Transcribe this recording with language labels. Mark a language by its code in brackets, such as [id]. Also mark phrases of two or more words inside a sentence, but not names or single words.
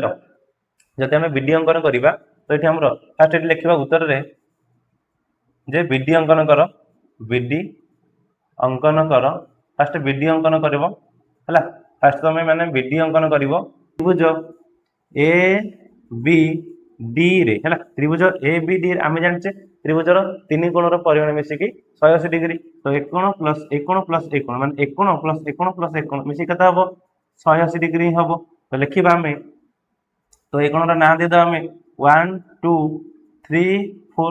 [or] ଯଦି ଆମେ ବିଡି ଅଙ୍କନ କରିବା ତ ଏଠି ଆମର ଫାଷ୍ଟ ଏଠି ଲେଖିବା ଉତ୍ତରରେ ଯେ ବିଡି ଅଙ୍କନ କର, ବିଡି ଅଙ୍କନ କର। ଫାଷ୍ଟ ବିଡି ଅଙ୍କନ କରିବ ହେଲା। ଫାଷ୍ଟ ତମେ ମାନେ ବିଡି ଅଙ୍କନ କରିବ ତ୍ରିଭୁଜ ଏ ବି ଡି ରେ ହେଲା। ତ୍ରିଭୁଜ ଏ ବି ଡି ଆମେ ଜାଣିଛେ ତ୍ରିଭୁଜର ତିନି କୋଣର ପରିମାଣ ମିଶିକି 180 ଡିଗ୍ରୀ। ତ ଏକୋଣ ପ୍ଲସ୍ ଏକୋଣ ପ୍ଲସ୍ ଏକୋଣ ମାନେ ଏକୋଣ ପ୍ଲସ୍ ଏକୋଣ ପ୍ଲସ୍ ଏକୋଣ ମିଶିକି କେତେ ହବ? 180 ଡିଗ୍ରୀ ହବ। ତ ଲେଖିବା ଆମେ, ତ ଏ କୋଣର ନାଁ ଦେଇଦେବା ଆମେ 1 2 3 4।